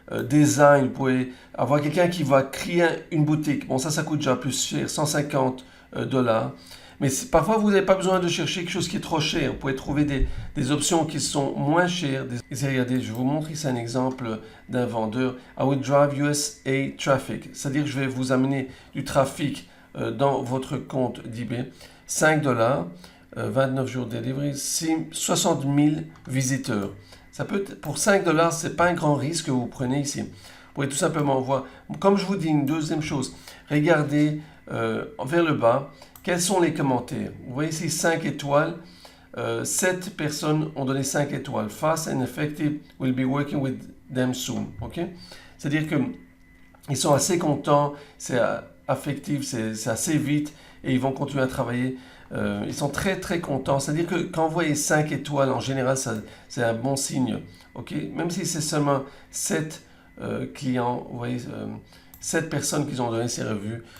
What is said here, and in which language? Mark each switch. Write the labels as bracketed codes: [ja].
[fr] Design, vous pouvez avoir quelqu'un qui va créer une boutique. Bon, ça coûte déjà plus cher, 150 $. Mais parfois, vous n'avez pas besoin de chercher quelque chose qui est trop cher. Vous pouvez trouver des options qui sont moins chères. Regardez, je vous montre ici un exemple d'un vendeur. [en] I will drive USA traffic. [fr] C'est-à-dire que je vais vous amener du trafic dans votre compte d'eBay. 5 $, 29 jours de delivery, 60 000 visiteurs. Ça peut être, pour 5 $, ce n'est pas un grand risque que vous prenez ici. Vous pouvez tout simplement voir, comme je vous dis, une deuxième chose, regardez vers le bas, quels sont les commentaires. Vous voyez ici 5 étoiles, 7 personnes ont donné 5 étoiles. [en] Fast and effective, we'll be working with them soon. Okay? [fr] C'est-à-dire qu'ils sont assez contents, c'est affectif, c'est assez vite et ils vont continuer à travailler. Ils sont très très contents. C'est-à-dire que quand vous voyez 5 étoiles, en général, c'est un bon signe. Okay? Même si c'est seulement 7 clients, vous voyez, 7 personnes qui ont donné ces revues.